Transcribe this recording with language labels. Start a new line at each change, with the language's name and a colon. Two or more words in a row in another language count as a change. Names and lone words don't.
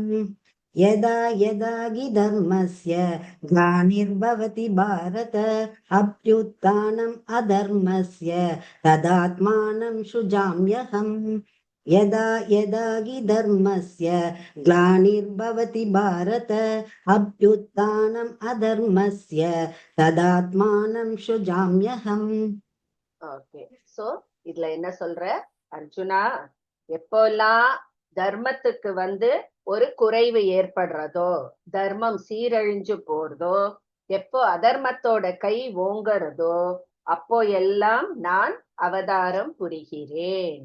Sanskrit: यदा यदा हि धर्मस्य ग्लानिर्भवति भारत अभ्युत्थानम् अधर्मस्य तदात्मानं सृजाम्यहम्. यदा यदा हि धर्मस्य ग्लानिर्भवति भारत अभ्युत्थानम् अधर्मस्य तदात्मानं सृजाम्यहम्.
English: Okay, so
Tamil: இதுல என்ன சொல்ற அர்ஜுனா, எப்போல்லாம் தர்மத்துக்கு ஒரு குறைவு ஏற்படுறதோ, தர்மம் சீரழிஞ்சு போறதோ, எப்போ அதர்மத்தோட கை ஓங்குறதோ, அப்போ எல்லாம் நான் அவதாரம் புரிகிறேன்.